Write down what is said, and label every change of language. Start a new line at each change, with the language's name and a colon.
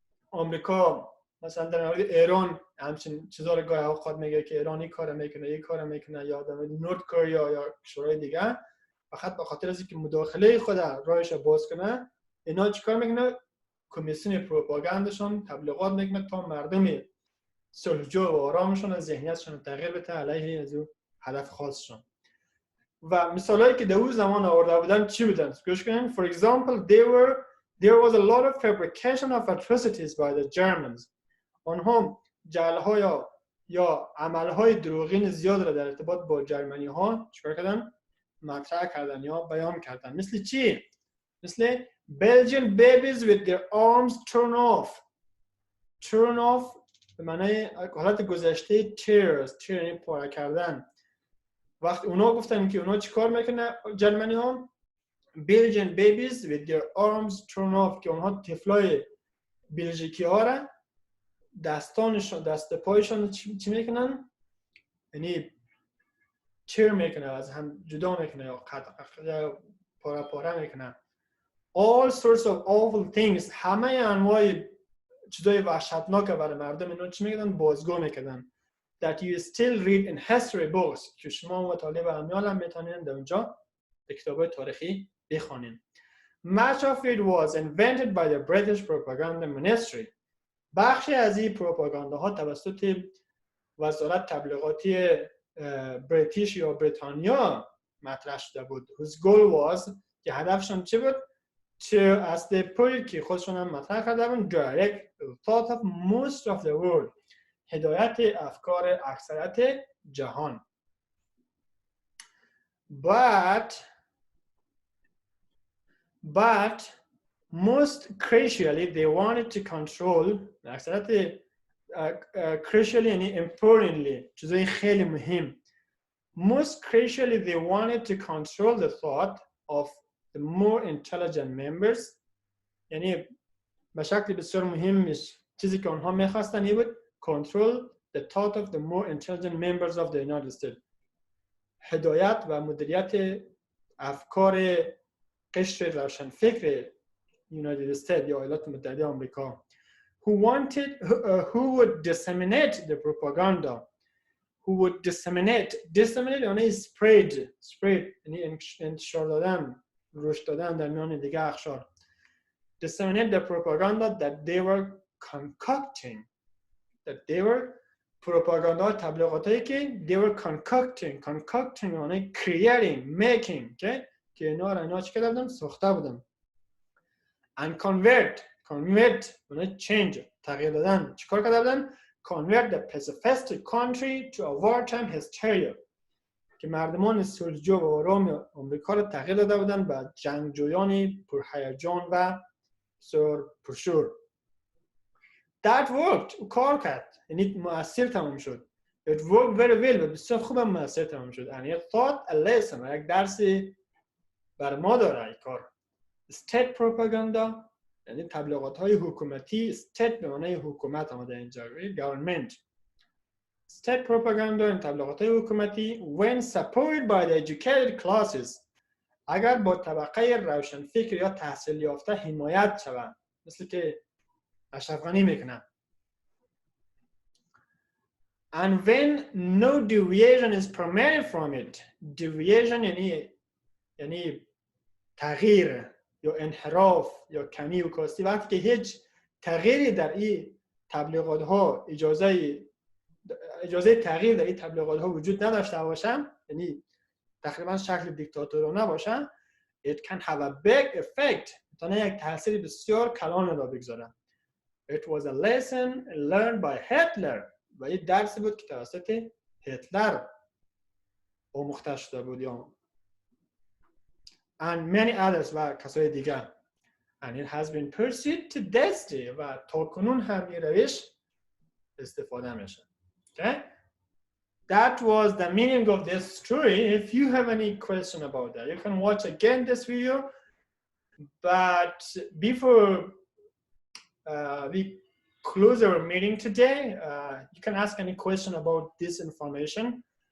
Persian: آمریکا مثلا در مورد ایران همچین چیزا رو گاهی اوقات میگه که ایران این کارو میکنه یا در مورد نورد کره یا کشورهای دیگه فقط به خاطر از اینکه مداخله خود راهش باز کنه اینا چیکار میکنه کمیسیون پروپاگاندشون تبلیغات میکنه تا مردم صلحجو و آرامشون از ذهنیتشون تغییر بده علیه از اون هدف خاصشون. و مثالایی که در اون زمان آورده بودن چی بودن؟ گوش کنین.
English: For example, there was a lot of fabrication of atrocities by the Germans.
Persian: آنها جعل‌ها یا عمل‌های دروغین زیاد را در ارتباط با جرمنی‌ها چیکار کردن؟ مطرح کردن یا بیان کردن. مثل چی؟ مثل
English: Belgian babies with their arms turn off
Persian: به معنای حالت گذشته tear یعنی پاره کردن. وقتی اونا گفتن که اونا چیکار میکنن جرمنی‌ها
English: Belgian babies with their arms torn off
Persian: که اونها طفلای بلژیکی ها را دستانشون دست پایشون چی میکنن؟ یعنی چیر میکنه از هم جدا میکنه یا پاره پاره میکنه.
English: All sorts of awful things.
Persian: همه انواع چیزای وحشتناک برای مردم اینا چی میکنن؟ بازگو میکنن.
English: That you still read in history books
Persian: که شما مطالعه و امیال هم میتونین در اونجا به کتابای تاریخی بخونین.
English: Much of it was invented by the British propaganda ministry.
Persian: بخشی از این پروپاگانداها توسط وزارت تبلیغاتی بریتیش یا بریتانیا مطرح شده بود.
English: Whose goal was
Persian: که هدفشون چی بود؟
English: To as they put it
Persian: که خودشون هم مطرح کرده بودن
English: direct the thought of most of the world.
Persian: هدایت افکار اکثریت جهان.
English: But most crucially they wanted to control اکثریت crucially یعنی importantly
Persian: چیزای خیلی مهم.
English: Most crucially they wanted to control the thought of the more intelligent members.
Persian: یعنی به شکل بسیار مهمش چیزی که آنها میخواستن این بود
English: control the thought of the more intelligent members of the United States.
Persian: هدایت و مدیریت افکار قشر روشنفکر United States یا ایالات متحده آمریکا.
English: Who would disseminate the propaganda. Who would disseminate
Persian: یعنی spread یعنی انتشار دادن رشد دادن در میان دیگه اقشار.
English: Disseminate the propaganda that they were concocting.
Persian: propaganda تبلیغاتایی که
English: they were concocting
Persian: یعنی
English: creating making
Persian: که اینا چی کرده بودن؟ ساخته بودن.
English: And convert یعنی change
Persian: تغییر دادن. چیکار کرده بودن؟
English: Convert the pacifistic country to a wartime hysteria
Persian: که مردمان صلحجو و آرام آمریکا رو تغییر داده بودن به جنگجویان پرهیجان و پرشور.
English: That worked.
Persian: کار کرد. یعنی مؤثر تمام شد.
English: It worked very well.
Persian: و بسیار خوب هم مؤثر تمام شد.
English: And it taught a lesson.
Persian: یک درسی بر ما داره این کار.
English: State propaganda
Persian: یعنی تبلیغات های حکومتی. State به معنای حکومت آمده اینجا.
English: Government. State propaganda
Persian: یعنی تبلیغات های حکومتی
English: when supported by the educated classes
Persian: اگر با طبقه روشنفکر یا تحصیل یافته حمایت شود. مثل که اشرف غنی میکنن.
English: And when no deviation is permitted from it.
Persian: Deviation یعنی تغییر یا انحراف یا کمی و کاستی. وقتی که هیچ تغییری در این تبلیغات ها اجازه تغییر در این تبلیغات ها وجود نداشته باشه یعنی تقریبا شکل دیکتاتورانه باشه
English: it can have a big effect
Persian: میتونه یک تاثیر بسیار کلان را بگذاره.
English: It was a lesson learned by Hitler
Persian: و این درسی بود که توسط هتلر آموخته شده بود یا
English: and many others
Persian: و کسای دیگر
English: and it has been pursued to this day
Persian: و تا کنون هم این روش استفاده میشه.
English: Okay? That was the meaning of this story. If you have any question about that, you can watch again this video. But before we close our meeting today, you can ask any question about this information.